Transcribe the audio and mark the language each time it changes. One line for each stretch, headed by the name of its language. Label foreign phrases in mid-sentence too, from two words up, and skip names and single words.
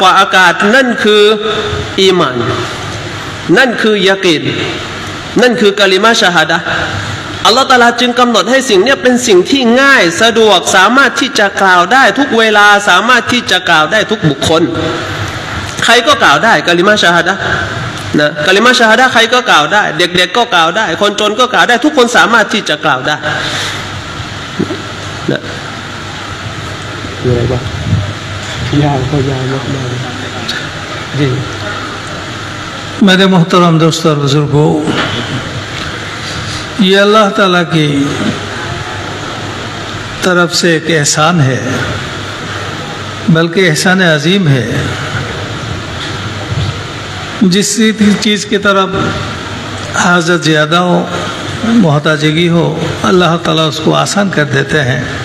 Thai: ว่าอากาศนั่นคืออีหม่านนั่นคือยะกีนนั่นคือกะลิมะชะฮาดะห์อัลลอฮฺตะอาลาจึงกำหนดให้สิ่งนี้เป็นสิ่งที่ง่ายสะดวกสามารถที่จะกล่าวได้ทุกเวลาสามารถที่จะกล่าวได้ทุกบุคคลใครก็กล่าวได้กะลิมะชะฮาดะห์นะกะลิมะชะฮาดะห์ใครก็กล่าวได้เด็กๆก็กล่าวได้คนจนก็กล่าวได้ทุกคนสามารถที่จะกล่าวได้นะ คืออะไรบ้างยาวก็ยาวมากๆจริง
Hindi: मेरे मोहतरम दोस्तों और बुजुर्गों ये अल्लाह ताला की तरफ से एक एहसान है बल्कि एहसान अजीम है जिस चीज़ की तरफ हाजत ज़्यादा हो मोहताजगी हो अल्लाह ताला उसको आसान कर देते हैं